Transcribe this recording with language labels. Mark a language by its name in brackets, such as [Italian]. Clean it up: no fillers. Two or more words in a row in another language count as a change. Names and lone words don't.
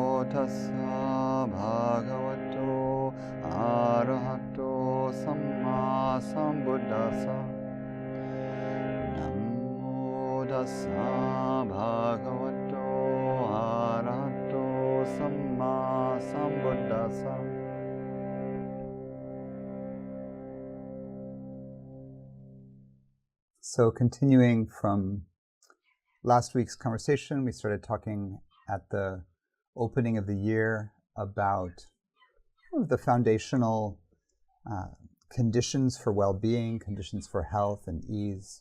[Pali] tassa bhagavato arahato samma sambuddhassa. Namo tassa bhagavato arahato samma sambuddhassa. [English] So continuing from last week's conversation, we started talking at the opening of the year about the foundational conditions for well-being, conditions for health and ease.